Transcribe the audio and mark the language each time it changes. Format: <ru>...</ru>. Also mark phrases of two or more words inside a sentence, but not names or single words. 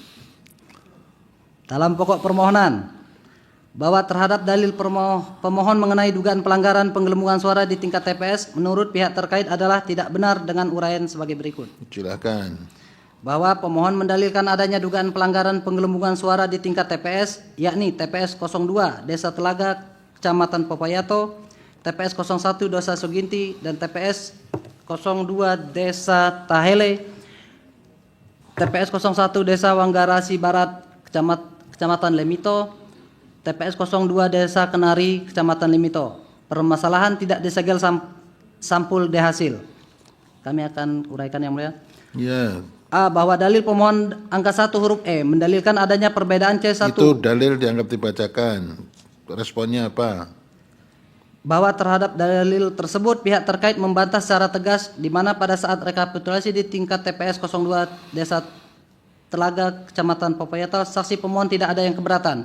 <id>Dalam pokok permohonan, bahwa terhadap dalil pemohon mengenai dugaan pelanggaran penggelembungan suara di tingkat TPS menurut pihak terkait adalah tidak benar dengan uraian sebagai berikut. Silakan. Bahwa pemohon mendalilkan adanya dugaan pelanggaran penggelembungan suara di tingkat TPS, yakni TPS 02 Desa Telaga, Kecamatan Popayato, TPS 01 Desa Suginti, dan TPS 02 Desa Tahele, TPS 01 Desa Wanggarasi Barat, Kecamatan Lemito, TPS 02 Desa Kenari, Kecamatan Lemito. Permasalahan tidak disegel sampul D hasil. Kami akan uraikan yang mulia. Ya, A. Bahwa dalil pemohon angka 1 huruf E mendalilkan adanya perbedaan C1. itu dalil dianggap dibacakan. Responnya apa? Bahwa terhadap dalil tersebut pihak terkait membantah secara tegas di mana pada saat rekapitulasi di tingkat TPS 02 Desa Telaga Kecamatan Popayato, saksi pemohon tidak ada yang keberatan.</id>